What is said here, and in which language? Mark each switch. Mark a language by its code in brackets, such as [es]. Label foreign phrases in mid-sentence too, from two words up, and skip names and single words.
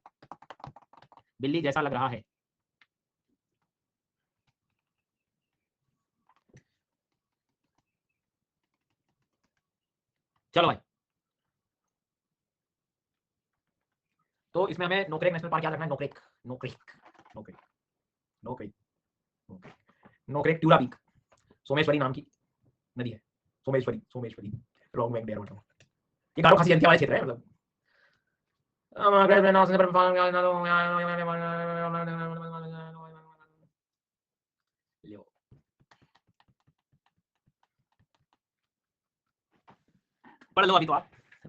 [hi] बिल्ली जैसा लग रहा है। चलो भाई, तो इसमें हमें नोकरेक नेशनल पार्क याद रखना है, नोकरेक, नोकरेक, नोकरेक, नोकरेक, नोकरेक, नोकरेक ट्यूरा पीक, सोमेश्वरी नाम की नदी है, सोमेश्वरी, सोमेश्वरी, रॉन्ग बैंक डेयर वाटरफॉल। ये गारो खासी जनसंख्या वाले क्षेत्र है मतलब। पढ़ लो अभी तो आप।